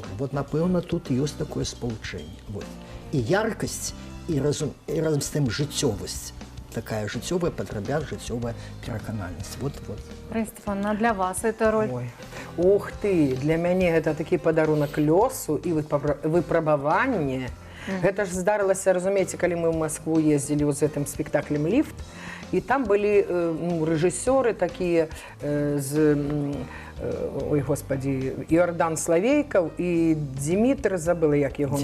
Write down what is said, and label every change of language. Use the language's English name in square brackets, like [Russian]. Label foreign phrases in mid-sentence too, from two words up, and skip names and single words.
[Belarusian] Вот, напэўна, тут ёсць такое спалучэнне. Вот. І яркасць, і разам з тым жыццёвасць. Такая жыццёвая падрабяз, жыццёвая пераканальнасць. Вот. [Russian] Раиса Степановна, а для вас эта роль? [Belarusian] Ой. Ух ты, для мяне гэта такі падарунак лёсу і выпрабаванне. Гэта ж здарылася, разумееце, калі мы ў Маскву ездзілі з гэтым спектаклем «Ліфт», і там былі рэжысёры такія з, ой, господі, Іордан Славейкаў і Дмітр, забыла, як яго...